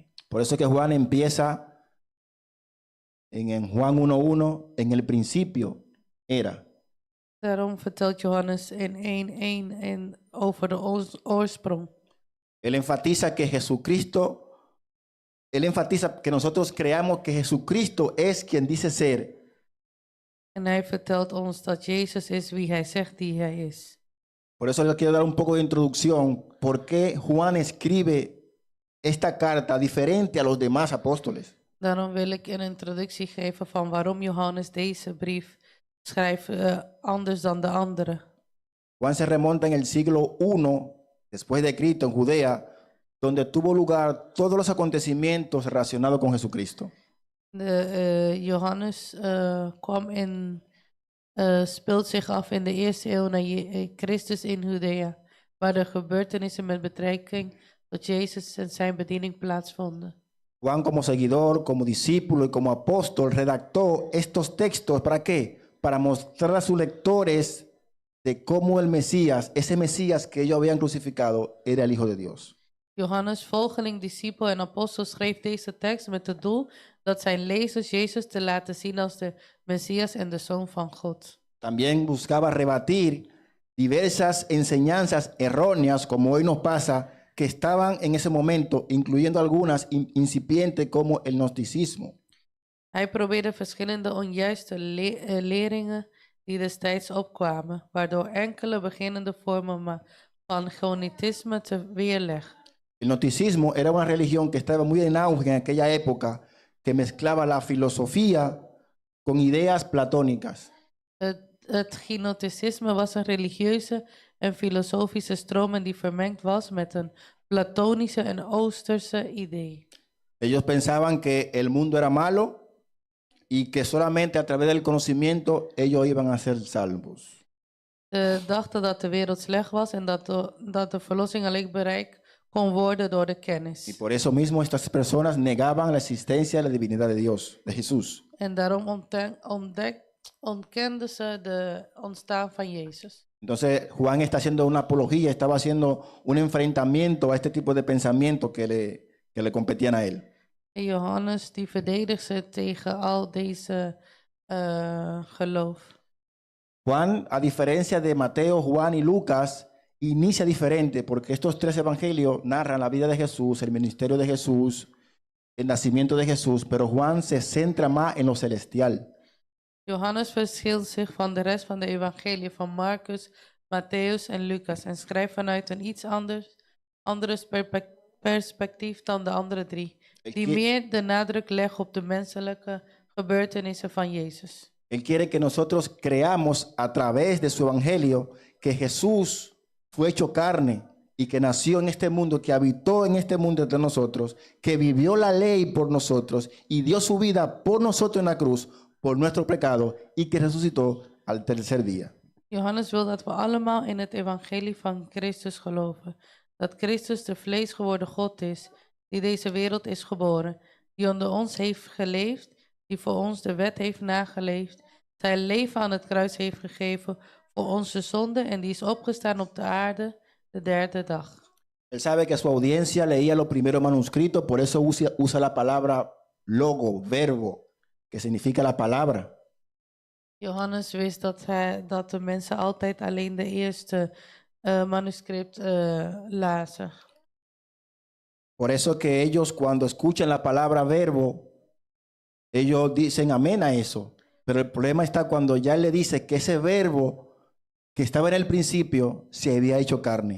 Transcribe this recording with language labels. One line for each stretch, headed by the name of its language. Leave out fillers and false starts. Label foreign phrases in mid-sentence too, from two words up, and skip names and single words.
Spanish: Por eso que Juan empieza en Juan 1:1, en el principio era.
Dutch: Daarom vertelt Johannes in 1:1 over de oorsprong.
Spanish: Él enfatiza que nosotros creamos que Jesucristo es quien dice ser.
Dutch: En hij vertelt ons dat Jezus is wie hij zegt die hij is.
Spanish: Por eso le quiero dar un poco de introducción. ¿Por qué Juan escribe esta carta diferente a los demás apóstoles?
Dutch: Daarom wil ik een introductie geven van waarom Johannes deze brief schrijft anders dan de andere.
Spanish: Juan se remonta en el siglo I después de Cristo en Judea, donde tuvo lugar todos los acontecimientos relacionados con Jesucristo.
Dutch: Johannes speelt zich af in de eerste eeuw na Christus in Judea, waar de gebeurtenissen met betrekking tot Jezus en zijn bediening plaatsvonden.
Spanish: Juan, como seguidor, como discípulo y como apóstol, redactó estos textos ¿para qué? Para mostrar a sus lectores de cómo el Mesías, ese Mesías que ellos habían crucificado, era el Hijo de Dios.
Dutch: Johannes, volgeling, discipel en apostel, schreef deze tekst met het doel dat zijn lezers Jezus te laten zien als de Messias en de Zoon van God.
Spanish: También buscaba rebatir diversas enseñanzas erróneas, como hoy nos pasa, que estaban en ese momento, incluyendo algunas incipientes como el gnosticismo.
Dutch: Hij probeerde verschillende onjuiste leringen die destijds opkwamen, waardoor enkele beginnende vormen van gnosticisme te weerleggen.
Spanish: El gnosticismo era una religión que estaba muy en auge en aquella época, que mezclaba la filosofía con ideas platónicas.
Dutch: Het Gnosticisme was een religieuze en filosofische stroming die vermengd was met een platonische en oosterse idee.
Spanish: Ellos pensaban que el mundo era malo y que solamente a través del conocimiento ellos iban a ser salvos.
Dutch: Ze dachten dat de wereld slecht was en dat de verlossing alleen bereikt kon worden door de
Spanish: Y
Dutch: kennis.
Spanish: por eso mismo estas personas negaban la existencia de la divinidad de Dios, de Jesús.
Dutch: En daarom ontkenden ze de ontstaan van Jezus.
Spanish: Entonces Juan está haciendo una apología, estaba haciendo un enfrentamiento a este tipo de pensamientos que le competían a él.
Dutch: En Johannes die verdedigt ze tegen al deze geloof.
Spanish: Juan, a diferencia de Mateo, Juan y Lucas, inicia diferente porque estos tres evangelios narran la vida de Jesús, el ministerio de Jesús, el nacimiento de Jesús, pero Juan se centra más en lo celestial.
Dutch: Johannes verschilt zich van de rest van de evangelie van Marcus, Matthäus en Lucas en schrijft vanuit een iets anders perspectief dan de andere drie, die meer de nadruk leggen op de menselijke gebeurtenissen van Jezus.
Spanish: Él quiere que nosotros creamos a través de su evangelio que Jesús fue hecho carne y que nació en este mundo, que habitó en este mundo entre nosotros, que vivió la ley por nosotros y dio su vida por nosotros en la cruz, por nuestro pecado, y que resucitó al tercer día.
Dutch: Johannes wil dat we allemaal in het evangelie van Christus geloven. Dat Christus de vlees geworden God is, die deze wereld is geboren, die onder ons heeft geleefd, die voor ons de wet heeft nageleefd, zijn leven aan het kruis heeft gegeven voor onze zonde en die is opgestaan op de aarde de derde dag.
Spanish: Él sabe que su audiencia leía los primeros manuscritos, por eso usa la palabra logo, verbo, que significa la palabra.
Dutch: Johannes wist dat de mensen altijd alleen de eerste manuscript lazen.
Spanish: Por eso que ellos cuando escuchan la palabra verbo, ellos dicen amén a eso. Pero el problema está cuando ya él le dice que ese verbo que estaba en el principio se había hecho carne.